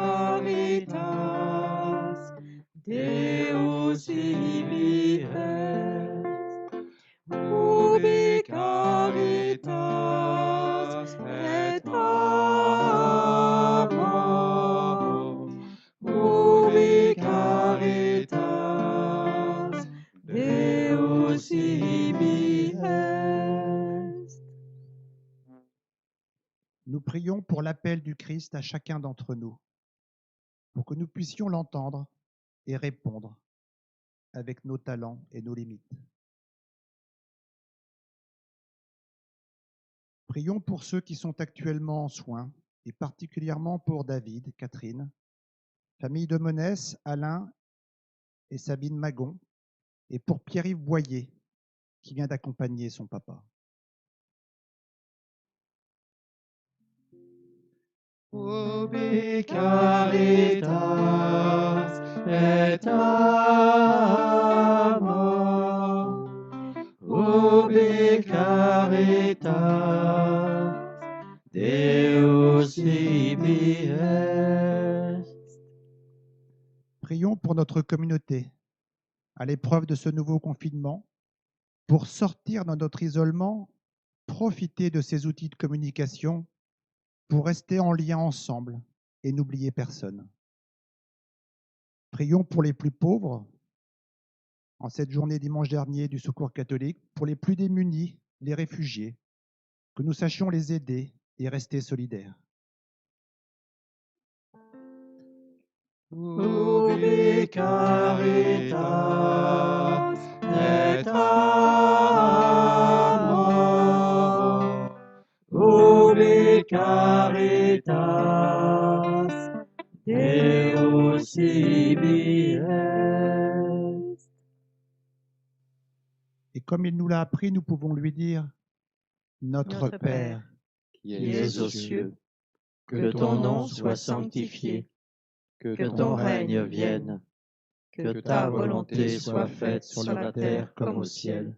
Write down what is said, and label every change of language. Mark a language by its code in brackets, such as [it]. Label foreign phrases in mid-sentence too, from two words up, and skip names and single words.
[la] caritas Deus ibi est, ubi caritas et amor, ubi caritas Deus ibi est. [fr] Nous prions pour l'appel du Christ à chacun d'entre nous, pour que nous puissions l'entendre et répondre avec nos talents et nos limites. Prions pour ceux qui sont actuellement en soins, et particulièrement pour David, Catherine, famille de Monès, Alain et Sabine Magon, et pour Pierre-Yves Boyer, qui vient d'accompagner son papa. [la] Ubi caritas et amor, ubi caritas Deus ibi est. [fr] Prions pour notre communauté, à l'épreuve de ce nouveau confinement, pour sortir de notre isolement, profiter de ces outils de communication pour rester en lien ensemble et n'oublier personne. Prions pour les plus pauvres, en cette journée dimanche dernier du Secours catholique, pour les plus démunis, les réfugiés, que nous sachions les aider et rester solidaires. [la] Ubi caritas et amor, ubi caritas Deus ibi est. [fr] Et comme il nous l'a appris, nous pouvons lui dire « Notre Notre Père, qui es aux cieux, que ton nom soit sanctifié, que ton règne vienne, que ta volonté soit faite sur la terre comme au ciel.